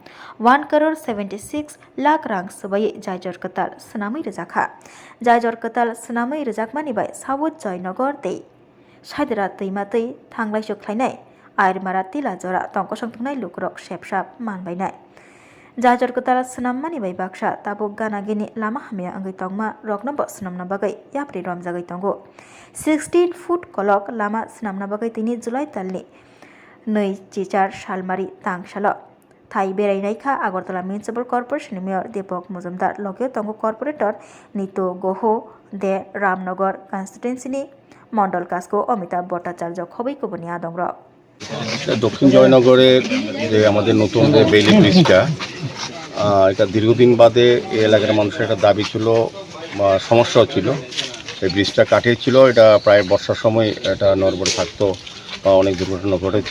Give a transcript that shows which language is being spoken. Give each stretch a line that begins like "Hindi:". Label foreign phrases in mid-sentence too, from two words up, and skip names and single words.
Kok Borok: 1,76 लाख रां सुबायै जायजर कताल सोनामै रजाखा जायजर कताल सोनामै रजाकमानि बाय साउथ जयनगर दै सायदरा दैमातै थांलाय जोख्लायनाय आयरमारा तिला जरा तंक संथुंनाय लुकुरक सेबसाब मानबायनाय जाजर कताल सोनाममानि बाय बाक्सा ताबुक गानागिनि लामा हामाया अंगै तंगमा रकनब सोनामना बागै याप्रि रमजागै तंगो 16 फुट कलक लामा सोनामना बागै तिनि जुलाइ तालनि 2004 सालमारि तांसाल थाई बेरायनायखा आगरतला म्युनिसिपल कर्पोरेशन मेयर दीपक मुजुमदार लगे तंगो कर्पोरेटर नीतू गोहो दे रामनगर कन्स्टिट्युएन्सिनि मंडल कास्को अमिताभ भट्टाचार्य खबैको बनिया दंग्र
Bangla: দক্ষিণ জয়নগরের যে আমাদের নতুন যে বেইলি ব্রিজটা এটা দীর্ঘদিন বাদে এই এলাকার মানুষের একটা দাবি ছিল বা সমস্যাও ছিল। এই ব্রিজটা কাঠের ছিল, এটা প্রায় বর্ষার সময় এটা নড়বড়ে থাকতো বা অনেক দুর্ঘটনা ঘটেছে।